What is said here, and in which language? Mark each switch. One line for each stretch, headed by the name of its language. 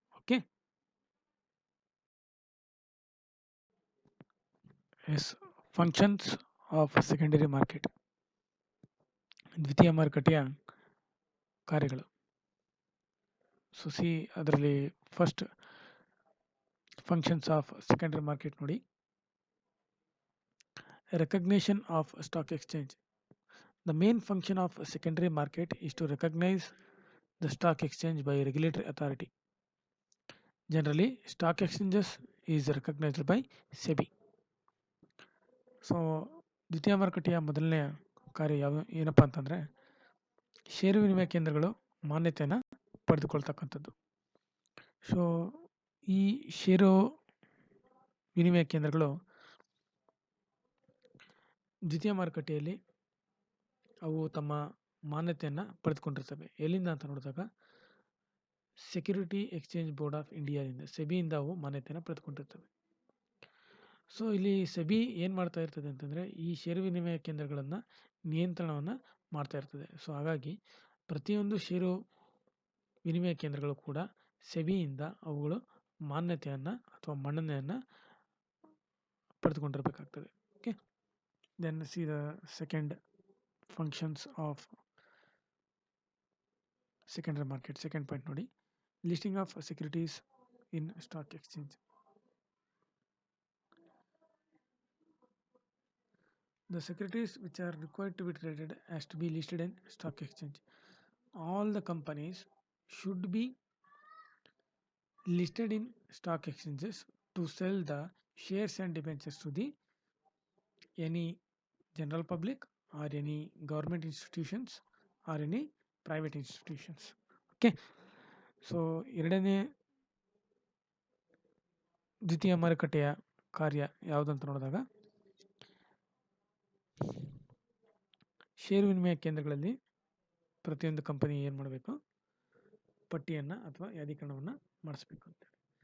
English: okay, yes, functions of secondary market,
Kannada: ದ್ವಿತೀಯ ಮಾರುಕಟ್ಟೆಯ ಕಾರ್ಯಗಳು.
English: So ಅದರಲ್ಲಿ first functions of secondary market ನೋಡಿ, recognition of stock exchange. The main function of a secondary market is to recognize the stock exchange by a regulatory authority. Generally, stock exchanges is recognized by SEBI.
Kannada: So, ದ್ವಿತೀಯ ಮಾರುಕಟ್ಟೆಯ ಮೊದಲನೇ ಕಾರ್ಯ ಏನಪ್ಪ ಅಂತಂದರೆ ಷೇರು ವಿನಿಮಯ ಕೇಂದ್ರಗಳು ಮಾನ್ಯತೆಯನ್ನು ಪಡೆದುಕೊಳ್ತಕ್ಕಂಥದ್ದು. ಸೊ ಈ ಷೇರು ವಿನಿಮಯ ಕೇಂದ್ರಗಳು ದ್ವಿತೀಯ ಮಾರುಕಟ್ಟೆಯಲ್ಲಿ ಅವು ತಮ್ಮ ಮಾನ್ಯತೆಯನ್ನು ಪಡೆದುಕೊಂಡಿರ್ತವೆ. ಎಲ್ಲಿಂದ ಅಂತ ನೋಡಿದಾಗ ಸೆಕ್ಯೂರಿಟಿ ಎಕ್ಸ್ಚೇಂಜ್ ಬೋರ್ಡ್ ಆಫ್ ಇಂಡಿಯಾದಿಂದ, ಸೆಬಿಯಿಂದ ಅವು ಮಾನ್ಯತೆಯನ್ನು ಪಡೆದುಕೊಂಡಿರ್ತವೆ. ಸೊ ಇಲ್ಲಿ ಸೆಬಿ ಏನು ಮಾಡ್ತಾ ಇರ್ತದೆ ಅಂತಂದರೆ ಈ ಷೇರು ವಿನಿಮಯ ಕೇಂದ್ರಗಳನ್ನು ನಿಯಂತ್ರಣವನ್ನು ಮಾಡ್ತಾ ಇರ್ತದೆ. ಸೊ ಹಾಗಾಗಿ ಪ್ರತಿಯೊಂದು ಷೇರು ವಿನಿಮಯ ಕೇಂದ್ರಗಳು ಕೂಡ ಸೆಬಿಯಿಂದ ಅವುಗಳು ಮಾನ್ಯತೆಯನ್ನು ಅಥವಾ ಮನ್ನಣೆಯನ್ನು ಪಡೆದುಕೊಂಡಿರಬೇಕಾಗ್ತದೆ.
English: Okay, then see the second functions of secondary market. Second point ನೋಡಿ, listing of securities in stock exchange. The securities which are required to be traded has to be listed in stock exchange. All the companies should be listed in stock exchanges to sell the shares and debentures to the any general public or any government institutions or any private institutions.
Kannada: Okay, so ಎರಡನೇ ದ್ವಿತೀಯ ಮಾರುಕಟ್ಟೆಯ ಕಾರ್ಯ ಯಾವುದಂತ ನೋಡಿದಾಗ ಷೇರು ವಿನಿಮಯ ಕೇಂದ್ರಗಳಲ್ಲಿ ಪ್ರತಿಯೊಂದು company ಏನು ಮಾಡಬೇಕು, ಪಟ್ಟಿಯನ್ನು ಅಥವಾ ಯಾದೀಕರಣವನ್ನು ಮಾಡಿಸ್ಬೇಕು ಅಂತೇಳಿ.